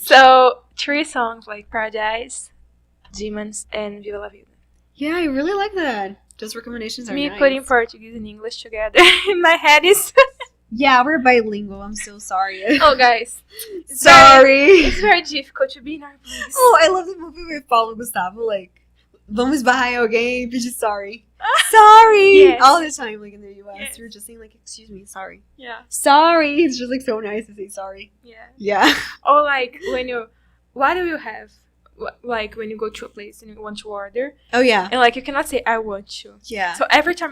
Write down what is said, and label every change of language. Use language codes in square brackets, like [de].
[en] So, 3 songs like Paradise, Demons, and Viva la Vida. Yeah, I really like that. Those recommendations are Me nice. putting Portuguese and English together in my head is... Yeah, we're bilingual. I'm so sorry. Oh, guys. Sorry. It's very difficult to be in our place. Oh, I love the movie with Paulo Gustavo. [pt] Like, vamos esbarrar em alguém, pedir sorry. [en] Sorry! Yes. All the time, like, in the US. Yes. You're just saying, like, excuse me, sorry. Yeah. Sorry! It's just, like, so nice to say sorry. Yeah. Yeah. Or, like, when you... What do you have? Like, when you go to a place and you want to order. Oh, yeah. And, like, you cannot say, I want to. Yeah. So, every time